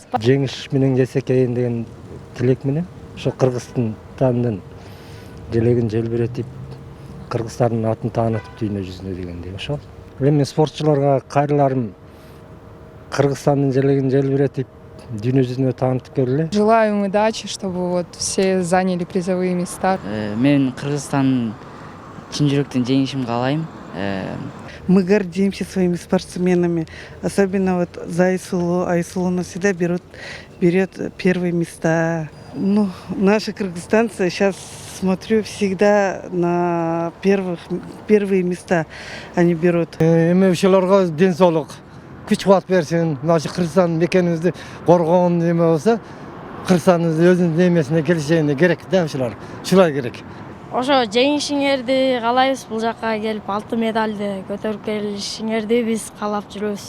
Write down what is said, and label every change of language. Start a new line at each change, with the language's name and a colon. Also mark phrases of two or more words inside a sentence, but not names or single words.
Kyrgyz: Жеңиш менен келсекейин деген тилек менен ошо Кыргызстандын желегин желбиретип, Кыргыздардын атын таанытып дүйнө жүзүнө дегендей ошол. Эми спортчуларга кайрыларым Кыргызстандын желегин желбиретип, дүйнө жүзүнө таанытып келгиле.
Russian: Желаю им удачи, чтобы вот все заняли призовые места.
Kyrgyz: Мен Кыргызстан чын жүрөктөн жеңишин каалайм.
Russian: Мы гордимся своими спортсменами. Особенно вот за Айсулу. Айсулу нас всегда берет первые места. Ну, наши кыргызстанцы, сейчас смотрю, всегда на первые места они берут.
Kyrgyz: Эми ошолорго ден соолук, күч кубат берсин. Нашы Кыргызстан мекенибизди коргоон неме болсо, Кыргызстандын өзүнүн немесине келишегине керек да ошолор. Ушулай керек. Ошо жеңишиңерди каалайбыз, бул жакка келип алтын медальды көтөрүп келишиңерди биз каалап жүрөбүз.